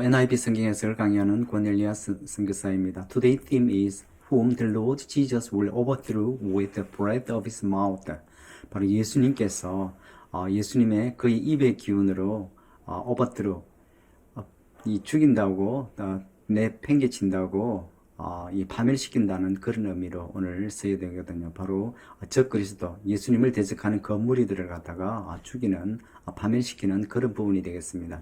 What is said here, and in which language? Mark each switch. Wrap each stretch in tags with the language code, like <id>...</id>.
<ko>NIV 성경 해석을 강의하는 권엘리아 선교사입니다.</ko> <en>Today theme is Whom the Lord Jesus will overthrow with the breath of his mouth.</en> <ko>바로 예수님께서 예수님의 그의 입의 기운으로 overthrow, 이 죽인다고 내팽개친다고 이 파멸시킨다는 그런 의미로 오늘 써야 되거든요. 바로 적 그리스도 예수님을 대적하는 그 무리들을 갖다가 죽이는 파멸시키는 그런 부분이 되겠습니다.</ko>